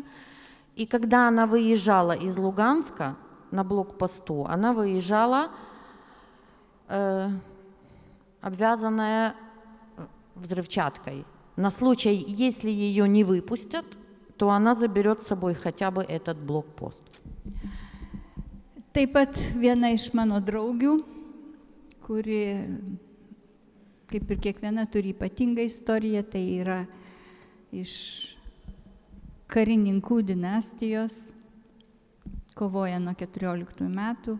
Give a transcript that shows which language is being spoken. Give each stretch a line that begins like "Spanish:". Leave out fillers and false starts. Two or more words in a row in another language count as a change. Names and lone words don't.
Russian: И когда она выезжала из Луганска на блокпосту, она выезжала обвязанная взрывчаткой. На случай, если ее не выпустят, то она заберет с собой хотя бы этот блокпост.
Lithuanian: Taip pat viena iš mano draugių, kuri, kaip ir kiekviena, turi ypatingą istoriją, tai yra iš karininkų dinastijos, kovoja nuo 14 metų.